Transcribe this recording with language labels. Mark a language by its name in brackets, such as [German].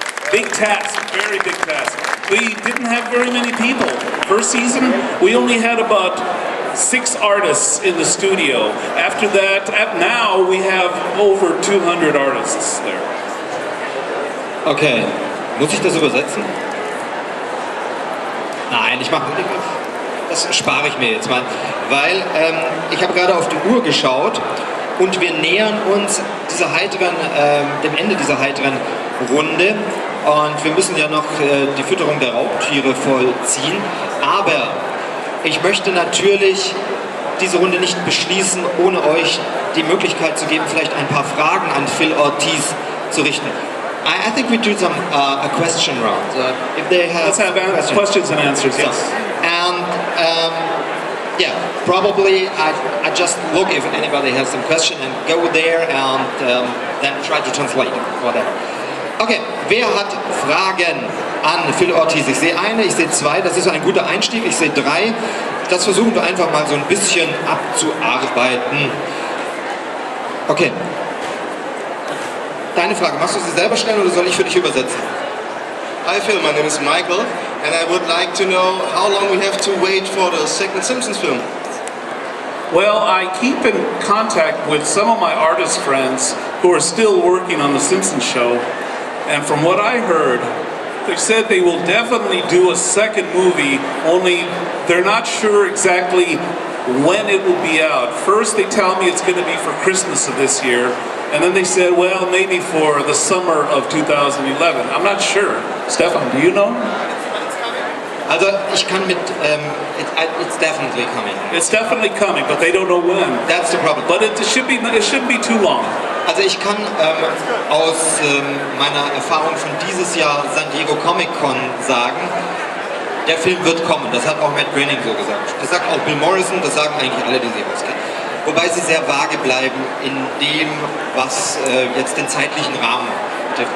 [English] Big task, very big task. We didn't have very many people. First season, we only had about 6 artists in the studio. After that, now we have over 200 artists there. [German] Okay, muss ich das übersetzen? Nein, das spare ich mir jetzt mal, weil ich habe gerade auf die Uhr geschaut und wir nähern uns dem Ende dieser heiteren Runde und wir müssen ja noch die Fütterung der Raubtiere vollziehen, aber ich möchte natürlich diese Runde nicht beschließen, ohne euch die Möglichkeit zu geben, vielleicht ein paar Fragen an Phil Ortiz zu richten. [English] I think we do some a question round. If they have Let's have questions and answers. Yes. So, and yeah, probably I just look if anybody has some question and go there and then try to translate whatever. [German] Okay, wer hat Fragen an Phil Ortiz? Ich sehe eine, ich sehe 2. Das ist ein guter Einstieg. Ich sehe 3. Das versuchen wir einfach mal so ein bisschen abzuarbeiten. Okay. Deine Frage, machst du sie selber stellen oder soll ich für dich übersetzen? [English] Hi Phil, my name is Michael and I would like to know how long we have to wait for the second Simpsons film. Well, I keep in contact with some of my artist friends who are still working on The Simpsons show, and from what I heard, they said they will definitely do a second movie, only they're not sure exactly when it will be out. First they tell me it's going to be for Christmas of this year, and then they said, well, maybe for the summer of 2011. I'm not sure. Stefan, do you know? [German] Also ich kann mit, [English] it's definitely coming. It's definitely coming, but they don't know when. That's the problem. But it shouldn't be too long. [German] Also ich kann aus meiner Erfahrung von dieses Jahr San Diego Comic Con sagen, der Film wird kommen. Das hat auch Matt Groening so gesagt. Das sagt auch Bill Morrison, das sagen eigentlich alle, die sie auskennen. Wobei sie sehr vage bleiben in dem, was jetzt den zeitlichen Rahmen betrifft.